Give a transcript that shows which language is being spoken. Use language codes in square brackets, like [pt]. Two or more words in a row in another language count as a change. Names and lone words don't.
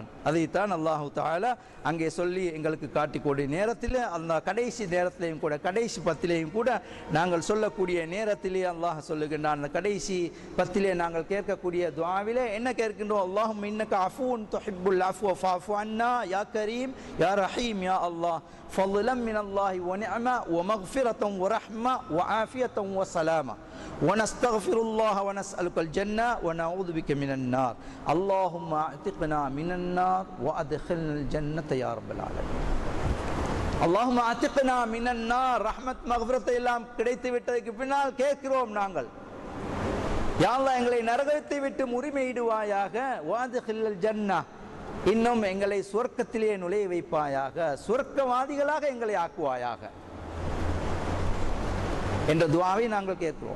[ta] அதைத்தான் அல்லாஹு தஆலா அங்கே சொல்லி எங்களுக்கு காட்டிக்கூடிய நேரத்தில், அந்த கடைசி நேரத்திலையும் கூட, கடைசி பத்திலையும் கூட நாங்கள் சொல்லக்கூடிய நேரத்திலே அல்லாஹ் சொல்லுகின்றான். அந்த கடைசி பத்திலே நாங்கள் கேட்கக்கூடிய துஆவிலே என்ன கேட்கின்றோம்? [ar] اللهم إنك عفو تحب العفو فاعف عنا يا كريم يا رحيم يا الله ஃபضلا من الله ونعمة ومغفرة ورحمة وعافية وسلامة ونستغفر الله ونسألك الجنة ونعوذ بك من النار اللهم اعتقنا من النار وأدخلنا الجنة يا رب العالمين. اللهم اعتقنا من النار, رحمة مغفرة [ta] எல்லாம் கிடைத்து விட்டதற்கு பின்னால் கேட்கிறோம் நாங்கள், [ar] يا الله [ta] எங்களை நரகத்தை விட்டு உரிமையிடுவாயாக, [ar] وأدخلنا الجنة, [ta] இன்னும் எங்களை சொர்க்கத்திலே நுழைய வைப்பாயாக, சொர்க்கவாதிகளாக எங்களை ஆக்குவாயாக என்ற துஆவை நாங்கள் கேட்கிறோம்.